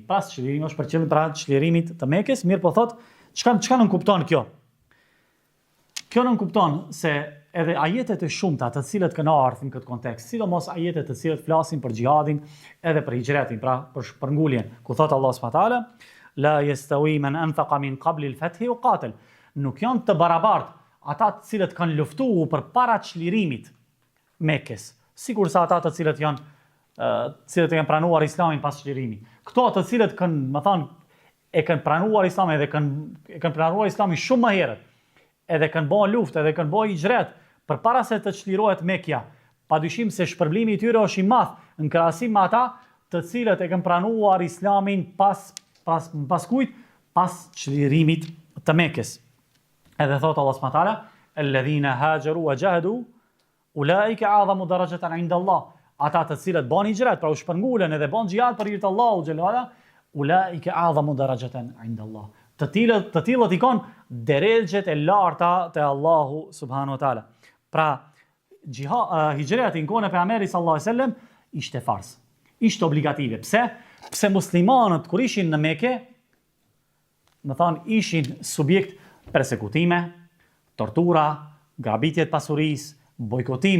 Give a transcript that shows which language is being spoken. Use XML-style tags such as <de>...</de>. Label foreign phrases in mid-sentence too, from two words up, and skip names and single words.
<sq>Pas çlirimit është për qëllim pra çlirimit të Mekës, mirë po thot, çka nën kupton kjo? Kjo nën kupton se edhe ajetet e shumta të cilët kanë ardhur në këtë kontekst, sidomos ajetet të cilët flasin për xhihadin edhe për hijretin, pra për shpërnguljen, ku thot</sq> <ar>الله سبحانه وتعالى لا يستوي من أنفق من قبل الفتح وقاتل.</ar> <sq>Nuk janë të barabartë ata të cilët kanë luftuar përpara çlirimit Mekës, sikurse ata të cilët kanë pranuar islamin pas çlirimit. Këto të cilët kanë pranuar islamin edhe kanë pranuar islamin shumë më herët, edhe kanë bërë luftë, edhe kanë bërë hijret përpara se të çlirohet Mekja. Padyshim se shpërblimi i tyre është i madh në krahasim me ata të cilët e kanë pranuar islamin pas kujt? Pas çlirimit të Mekës. Edhe thot</sq> <ar>الله سبحانه وتعالى الذين هاجروا وجاهدوا أولئك أعظم درجة عند الله.</ar> <sq>Ata të cilët bën hijret, pra u shpërngulen edhe bën xhihad për hir të Allahut</sq> <ar>جل وعلا, أولئك أعظم درجة عند الله.</ar> <sq>Të tillët i kanë derexhet e larta te Allahu</sq> <ar>سبحانه وتعالى.</ar> <sq>Pra hijreti në kohën e pejgamberit</sq> <ar>صلى الله عليه وسلم</ar> <sq>ishte fars. Ishte obligative. Pse? Pse muslimanët kur ishin në Mekë, ishin subjekt persekutime, tortura, grabitje të pasurisë, bojkotim.</sq>